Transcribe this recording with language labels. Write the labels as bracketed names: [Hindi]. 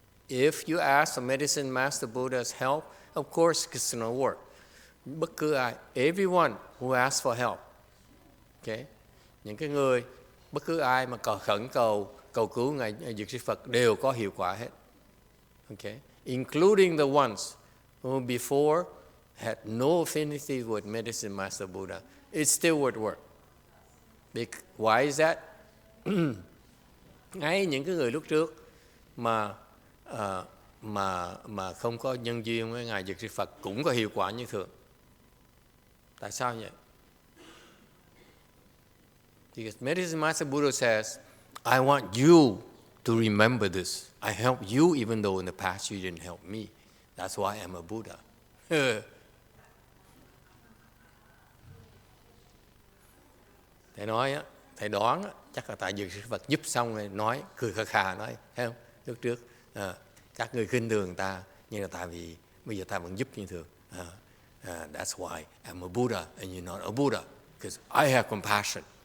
[English] If you ask the Medicine Master Buddha's help, of course it's going to work. [Vietnamese] Bất cứ ai, [English] everyone who asks for help. [Vietnamese] Okay? Những cái người, bất cứ ai mà khẩn cầu cầu cứu ngài Dược Sư Phật đều có hiệu quả hết. [English] Okay, including the ones who before had no affinity with Medicine Master Buddha. It still would work. Why is that? [Vietnamese] Ngay những cái người lúc trước mà không có nhân duyên với ngài Dược Sư Phật cũng có hiệu quả như thường. Tại sao vậy? [English] Because Medicine Master Buddha says, I want you to remember this. I helped you even though in the past you didn't help me. That's why I'm a Buddha. [Vietnamese] Thầy nói á, thầy đoán á, chắc là tại Dược Sư Phật giúp xong rồi nói, cười khà khà nói, thấy không? Lúc trước các người khinh thường ta, nhưng là tại vì bây giờ ta vẫn giúp như thường. [English] That's why I'm a Buddha and you're not a Buddha, because I have compassion.